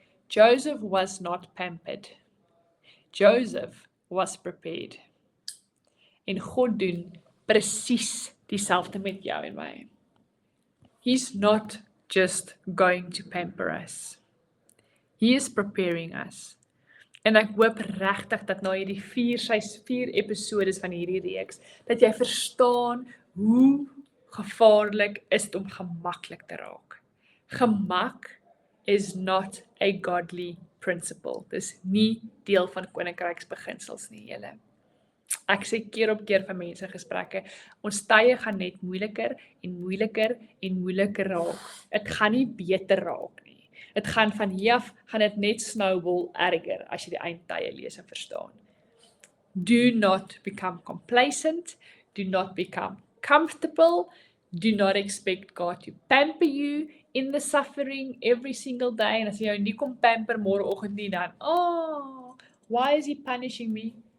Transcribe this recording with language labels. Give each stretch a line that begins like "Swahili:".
English: Joseph was not pampered. Joseph was prepared.
Afrikaans: En God doen presies dieselfde met jou en my.
English: He's not just going to pamper us. He is preparing us.
Afrikaans: En ek hoop regtig dat na hierdie 4 episodes van hierdie reeks, dat jy verstaan hoe gevaarlik is dit om gemaklik te raak.
English: Gemak is not a godly principle.
Afrikaans: Dis nie deel van koninkryksbeginsels nie, julle. Ek sê keer op keer van mense gesprekke, ons tye gaan net moeiliker en moeiliker en moeiliker raak. Dit gaan nie beter raak nie. Dit gaan van hier af, gaan dit net snowball erger as jy die eindtye lees en verstaan.
English: Do not become complacent, do not become comfortable, do not expect God to pamper you in the suffering every single day.
Afrikaans: En as jy jou nie kom pamper môreoggend nie, dan,
English: why is he punishing me?